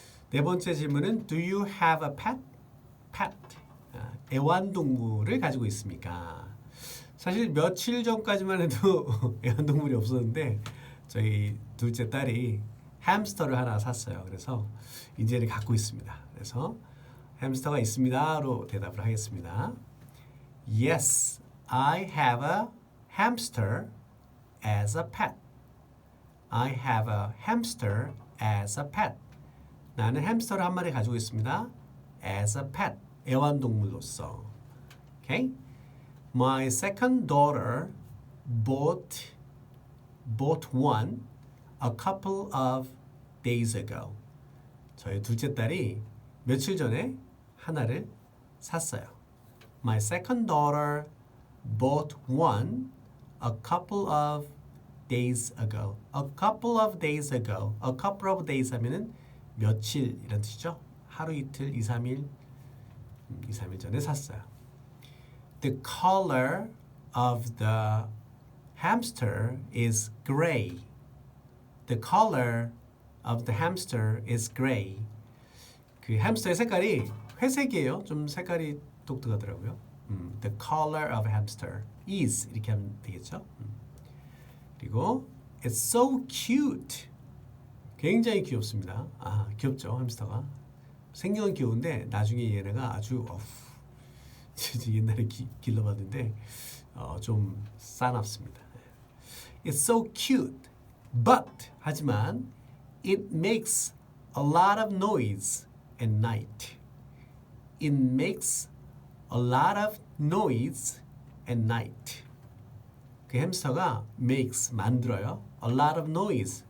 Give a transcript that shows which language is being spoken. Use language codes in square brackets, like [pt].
[ko] 네 번째 질문은 [en] Do you have a pet? pet. [ko] 애완동물을 가지고 있습니까? 사실 며칠 전까지만 해도 애완동물이 없었는데 저희 둘째 딸이 햄스터를 하나 샀어요. 그래서 이제는 갖고 있습니다. 그래서 햄스터가 있습니다로 대답을 하겠습니다. [en] Yes, I have a hamster as a pet. I have a hamster as a pet. [ko] 나는 햄스터를 한 마리 가지고 있습니다. [en] As a pet. [ko] 애완동물로서. [en] Okay? My second daughter bought one a couple of days ago. [ko] 저희 둘째 딸이 며칠 전에 하나를 샀어요. [en] My second daughter bought one a couple of days ago. A couple of days ago. A couple of days [ko] 하면은 며칠 이런 뜻이죠. 하루 이틀, 2, 3일, 2, 3일 전에 샀어요. [en] The color of the hamster is gray. The color of the hamster is gray. [ko] 그 햄스터의 색깔이 회색이에요. 좀 색깔이 독특하더라고요. [en] The color of hamster is [ko] 이렇게 하면 되겠죠. 그리고 [en] it's so cute. [ko] 굉장히 귀엽습니다. 아, 귀엽죠, 햄스터가. 생경은 귀여운데 나중에 얘네가 아주 옛날에 길러봤는데 좀 싸납습니다. [en] It's so cute, but [ko] 하지만 [en] it makes a lot of noise at night. It makes a lot of noise at night. [ko] 그 햄스터가 [en] makes [ko] 만들어요. [en] A lot of noise.